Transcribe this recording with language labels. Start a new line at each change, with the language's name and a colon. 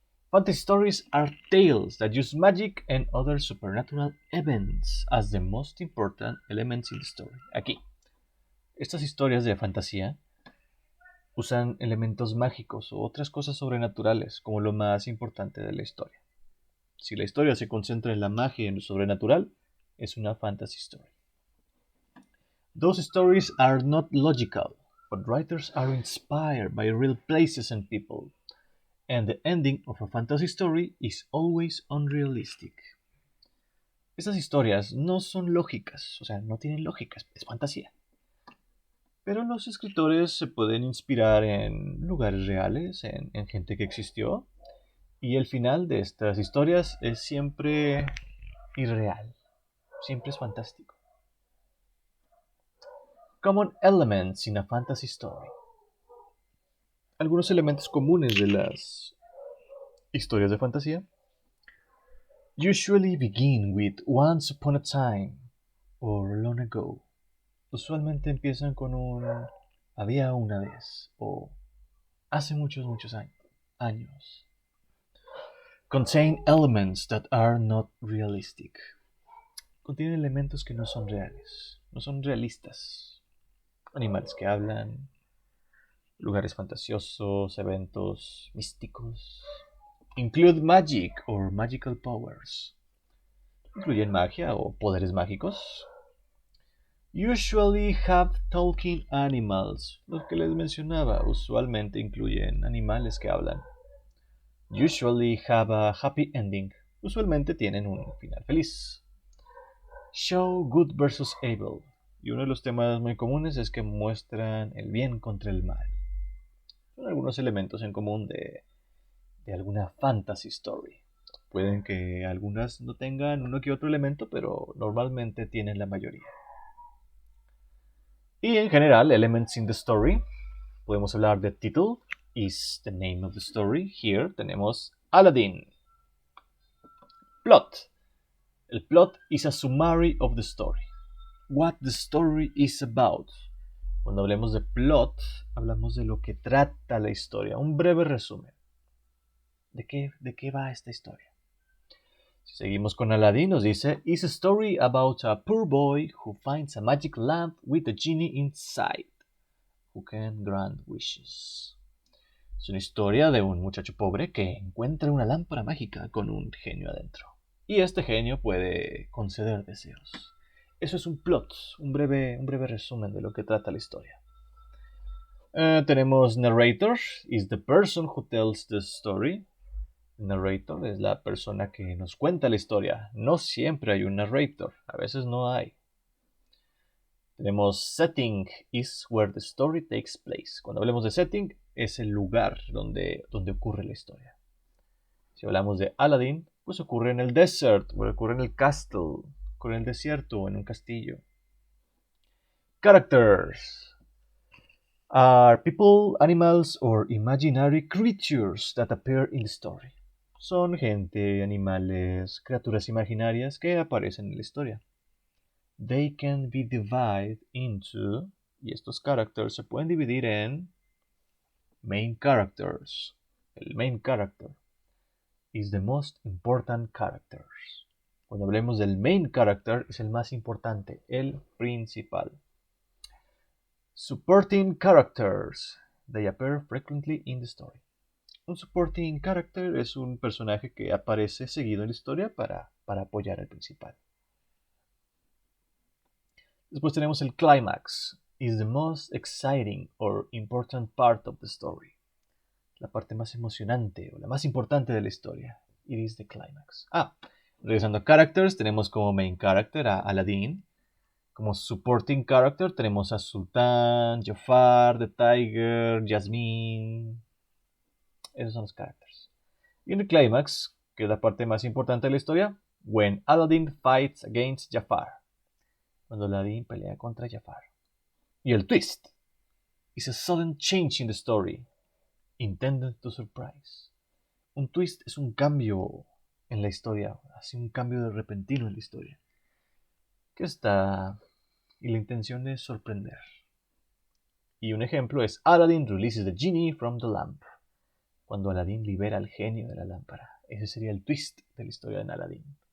English: Fantasy Stories are tales that use magic and other supernatural events as the most important elements in the story.
Spanish: Aquí, estas historias de fantasía usan elementos mágicos o otras cosas sobrenaturales como lo más importante de la historia. Si la historia se concentra en la magia y en lo sobrenatural, es una fantasy story.
English: Those stories are not logical, but writers are inspired by real places and people, and the ending of a fantasy story is always unrealistic.
Spanish: Estas historias no son lógicas, o sea, no tienen lógica, es fantasía. Pero los escritores se pueden inspirar en lugares reales, en gente que existió, y el final de estas historias es siempre irreal, siempre es fantástico.
English: Common elements in a fantasy story.
Spanish: Algunos elementos comunes de las historias de fantasía
English: usually begin with once upon a time or long ago.
Spanish: Usualmente empiezan con un había una vez o hace muchos años.
English: Contain elements that are not realistic.
Spanish: Contienen elementos que no son reales, no son realistas. Animales que hablan, lugares fantasiosos, eventos místicos.
English: Include magic or magical powers.
Spanish: Incluyen magia o poderes mágicos.
English: Usually have talking animals.
Spanish: Los que les mencionaba usualmente incluyen animales que hablan.
English: Usually have a happy ending.
Spanish: Usualmente tienen un final feliz.
English: Show good versus evil.
Spanish: Y uno de los temas muy comunes es que muestran el bien contra el mal. Son algunos elementos en común de alguna fantasy story. Pueden que algunas no tengan uno que otro elemento, pero normalmente tienen la mayoría. Y en general,
English: elements in the story.
Spanish: Podemos hablar de
English: title, is the name of the story.
Spanish: Here tenemos Aladdin. Plot.
English: El plot is a summary of the story. What the story is about.
Spanish: Cuando hablemos de plot, hablamos de lo que trata la historia. Un breve resumen. ¿De qué va esta historia? Si seguimos con Aladdin, nos dice,
English: is a story about a poor boy who finds a magic lamp with a genie inside, who can grant wishes.
Spanish: Es una historia de un muchacho pobre que encuentra una lámpara mágica con un genio adentro. Y este genio puede conceder deseos. Eso es un plot, un breve resumen de lo que trata la historia.
English: Tenemos narrator, is the person who tells the story.
Spanish: Narrator es la persona que nos cuenta la historia. No siempre hay un narrator, a veces no hay.
English: Tenemos setting is where the story takes place.
Spanish: Cuando hablemos de setting, es el lugar donde ocurre la historia. Si hablamos de Aladdin, pues ocurre en el desert, o ocurre en el castle, ocurre en el desierto o en un castillo.
English: Characters are people, animals, or imaginary creatures that appear in the story.
Spanish: Son gente, animales, criaturas imaginarias que aparecen en la historia.
English: They can be divided into,
Spanish: y estos characters se pueden dividir en main characters.
English: El main character is the most important characters.
Spanish: Cuando hablemos del main character, es el más importante, el principal.
English: Supporting characters. They appear frequently in the story.
Spanish: Un supporting character es un personaje que aparece seguido en la historia para apoyar al principal. Después tenemos el climax.
English: Is the most exciting or important part of the story.
Spanish: La parte más emocionante o la más importante de la historia.
English: It is the climax.
Spanish: Regresando a characters, tenemos como main character a Aladdin. Como supporting character tenemos a Sultan, Jafar, The Tiger, Jasmine. Esos son los characters. Y en el climax, que es la parte más importante de la historia,
English: when Aladdin fights against Jafar.
Spanish: Cuando Aladdin pelea contra Jafar.
English: Y el twist is a sudden change in the story, intended to surprise.
Spanish: Un twist es un cambio en la historia, así un cambio de repentino en la historia, que está y la intención es sorprender. Y un ejemplo es
English: Aladdin releases the genie from the lamp.
Spanish: Cuando Aladdin libera al genio de la lámpara. Ese sería el twist de la historia de Aladdin.